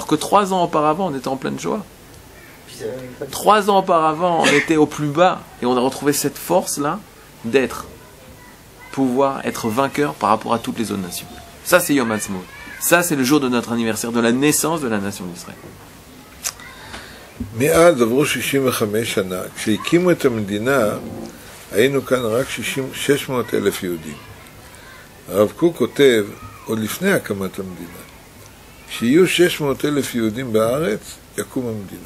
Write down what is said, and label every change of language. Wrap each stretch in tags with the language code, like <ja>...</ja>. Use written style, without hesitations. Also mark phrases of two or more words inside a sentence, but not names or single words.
<fr>Alors que 3 ans auparavant, on était en pleine joie. 3 ans auparavant, on était au plus bas et on a retrouvé cette force-là pouvoir être vainqueur par rapport à toutes les autres nations. Ça, c'est</fr> <he>יום העצמאות.</he> <fr>Ça, c'est le jour de notre anniversaire, de la naissance de la nation d'Israël.</fr> <he>מאז עברו 65 שנה, כשהקימו את המדינה, היינו כאן רק 600,000 יהודים. הרב קוק כותב, עוד לפני הקמת המדינה, כשיהיו 600,000 יהודים בארץ, יקום המדינה.</he>